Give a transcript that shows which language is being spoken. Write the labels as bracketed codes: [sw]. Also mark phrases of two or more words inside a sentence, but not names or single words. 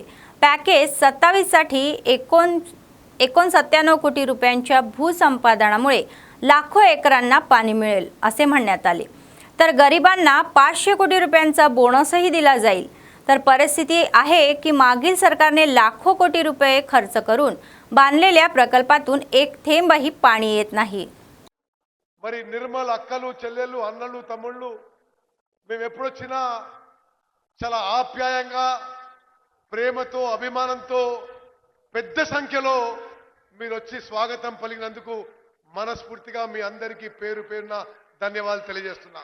[mr] पॅकेज 27 साठी 69 कोटी रुपयांच्या भूसंपादनामुळे लाखो एकरांना पाणी मिळेल असे म्हणण्यात आले. तर गरिबांना 500 कोटी रुपयांचा बोनसही दिला जाईल. तर परिस्थिती आहे की मागील सरकारने लाखो कोटी रुपये खर्च करून बांधलेल्या प्रकल्पातून एक थेंबही पाणी येत नाही. [te] మరి నిర్మల్ అక్కలు చెల్లెళ్ళు అన్నలు తమ్ముళ్ళు మేము ఎప్పుడొచ్చినా చాలా ఆప్యాయంగా ప్రేమతో అభిమానంతో పెద్ద సంఖ్యలో మీరు వచ్చి స్వాగతం పలికినందుకు మనస్ఫూర్తిగా మీ అందరికీ పేరు పేరున ధన్యవాదాలు తెలియజేస్తున్నా.